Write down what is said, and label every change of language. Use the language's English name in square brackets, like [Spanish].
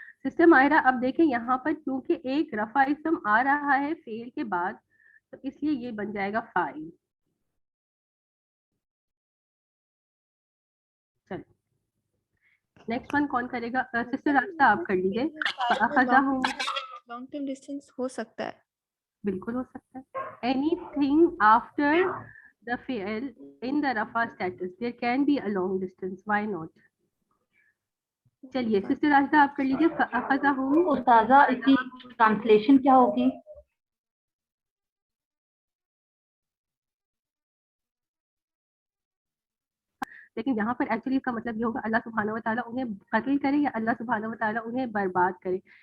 [Urdu] Sister Mahira اب دیکھیں یہاں پر کیونکہ ایک رفع اسم آ رہا ہے فعل کے بعد تو اس لیے یہ بن جائے گا فاعل. چلو نیکسٹ ون کون کرے گا؟ سسٹر راستہ آپ کر لیجیے. [Arabic] فَأَخَذَهُ. [Urdu] لانگ ٹرم ڈسٹینس ہو سکتا ہے. بالکل ہو سکتا ہے. [English] anything after the fi'l in the rafa status there can be a long distance, why not. [Urdu] چلیے سسٹر راستہ آپ کر لیجیے. [Arabic] فَأَخَذَهُ. [Urdu] استاذہ اس کی ٹرانسلیشن کیا ہوگی؟ لیکن یہاں پر ایکچولی اس کا مطلب یہ ہوگا اللہ سبحانہ و تعالیٰ انہیں قتل کرے یا اللہ سبحانہ و تعالیٰ انہیں برباد کرے.